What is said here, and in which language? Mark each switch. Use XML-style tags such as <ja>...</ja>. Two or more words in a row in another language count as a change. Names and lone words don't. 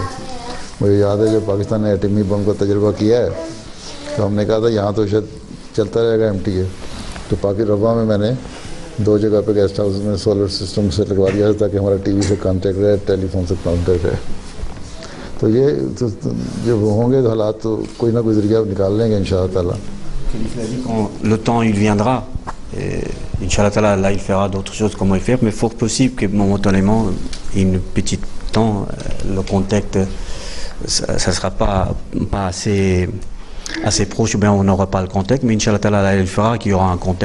<ur>مجھے یاد ہے جب پاکستان نے ایٹمی بم کا تجربہ کیا ہے تو ہم نے کہا تھا یہاں تو شاید چلتا رہے گا MTA، تو پاکی روا میں میں نے 2 جگہ پہ</ur> <en>guest house</en> <ur>میں</ur> <en>solar system</en> <ur>سے لگوا دیا تاکہ ہمارا TV سے کانٹیکٹ رہے، ٹیلیفون سے کانٹیکٹ رہے. تو یہ تو جب ہوں گے تو حالات تو کوئی نہ کوئی ذریعہ نکال لیں گے</ur> <ar>إن شاء الله تعالى.</ar> <fr>Quand le temps il viendra,</fr> <ar>إن شاء الله تعالى,</ar> <fr>là il fera d'autres choses, comment il fait, mais fort possible que momentanément, une petite temps, le contact, ça ne sera pas assez proche, ou bien on n'aura pas le contact, mais</fr> <ar>إن شاء الله تعالى,</ar> <fr>là il fera qu'il y aura un contact.</fr>